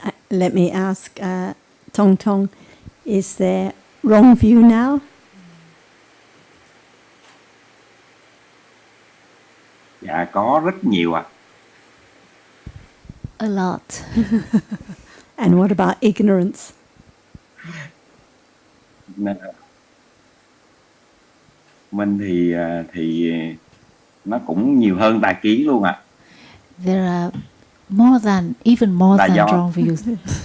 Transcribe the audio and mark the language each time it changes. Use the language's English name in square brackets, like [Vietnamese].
[English] Let me ask Tong Tong, is there wrong view now? [Vietnamese] Dạ có rất nhiều ạ. [English] A lot. And what about ignorance? [Vietnamese] Mình thì nó cũng nhiều hơn tà kiến luôn ạ. [English] There are even more than wrong views.